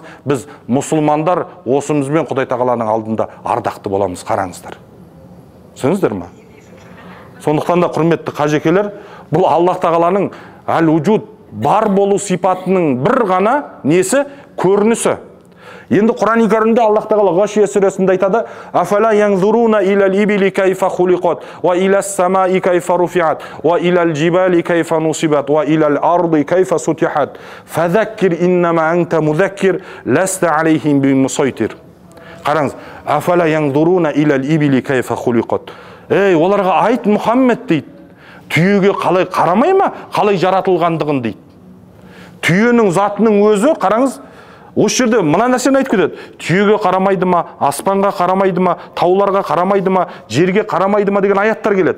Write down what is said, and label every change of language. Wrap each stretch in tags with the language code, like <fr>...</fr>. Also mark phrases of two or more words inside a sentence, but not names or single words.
<kk>Біз мұсылмандар осымызбен Құдай тағаланың алдында ардақты боламыз. Қараңыздар. Түсініңіздер ме? Сондықтан да құрметті қажекелер, бұл Аллах тағаланың әл-вуджуд бар болу сипатының бір ғана несі? Көрінісі. Енді Құран-ы Кәрімде Аллах тағала Ғашия сүресінде айтады:</kk> <ar>"أفلا ينظرون إلى الإبل كيف خلقت وإلى السماء كيف رفعت وإلى الجبال كيف نصبت وإلى الأرض كيف سطحت فذكر إنما أنت مذكر لست عليهم بمصيطر."</ar> <kk>Қараңыз,</kk> <ar>"أفلا ينظرون إلى الإبل كيف خلقت."</ar> <kk>Оларға айт, Мұхаммед дейді, түйеге қалай қарамай ма, қалай жаратылғандығын дейді. Түйенің затының өзі, қараңыз, осы жерде мына нәрсені айтып кетеді. Түйеге қарамайды ма, аспанға қарамайды ма, тауларға қарамайды ма, жерге қарамайды ма деген аяттар келеді.</kk>